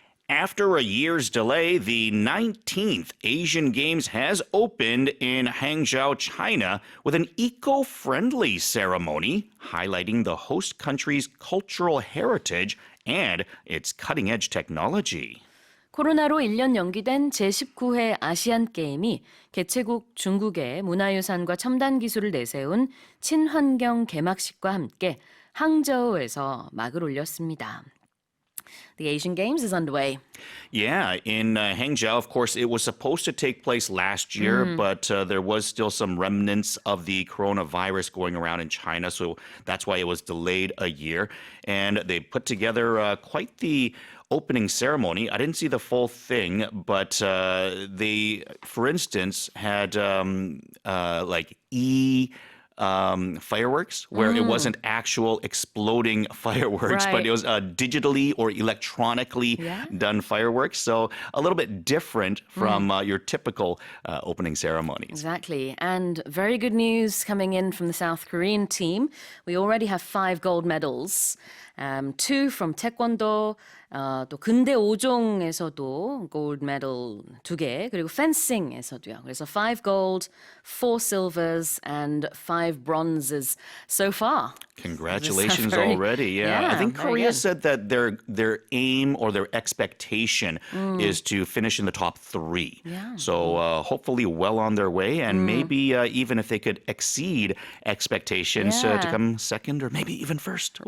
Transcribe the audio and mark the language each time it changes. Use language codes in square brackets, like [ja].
[en] After a year's delay, the 19th Asian Games has opened in Hangzhou, China, with an eco-friendly ceremony highlighting the host country's cultural heritage and its cutting-edge technology. [ko] 코로나로 1년 연기된 제19회 아시안게임이 개최국 중국의 문화유산과 첨단 기술을 내세운 친환경 개막식과 함께 항저우에서 막을 올렸습니다. [en] The Asian Games is underway. Yeah, in Hangzhou, of course, it was supposed to take place last year, but there was still some remnants of the coronavirus going around in China, so that's why it was delayed a year. And they put together quite the opening ceremony. I didn't see the full thing, but they, for instance, had like fireworks where it wasn't actual exploding fireworks, but it was digitally or electronically done fireworks. So a little bit different from your typical opening ceremonies. Exactly. And very good news coming in from the South Korean team. We already have 5 gold medals. 2 from Taekwondo, [ko] 또 근대 5종에서도 [en] gold medal [ko] 2개, 그리고 fencing에서도요. 그래서 [en] 5 gold, 4 silvers, and 5 bronzes so far. Congratulations already. Yeah. I think Korea said that their aim or their expectation is to finish in the top 3. Yeah. So hopefully well on their way, and maybe even if they could exceed expectations to come second or maybe even first.